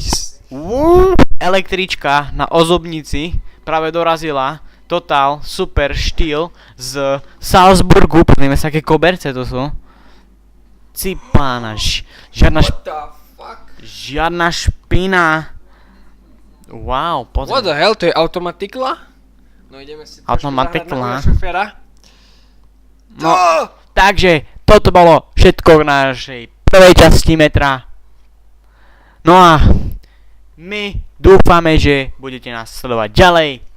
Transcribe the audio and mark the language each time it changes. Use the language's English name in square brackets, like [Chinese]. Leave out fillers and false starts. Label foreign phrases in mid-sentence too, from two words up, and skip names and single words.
[Slovak] Električka na Ozobnici práve dorazila. Total super štýl z Salzburgu. Pozrieme sa, aké koberce to sú. Cipána, žiadna špina. Wow, pozri. [English] What the hell, [Slovak] to je automatikla? No ideme si trošku zahrať na šoféra. No, takže toto bolo všetko k našej prvej časti metra. No a my dúfame, že budete nás sledovať ďalej.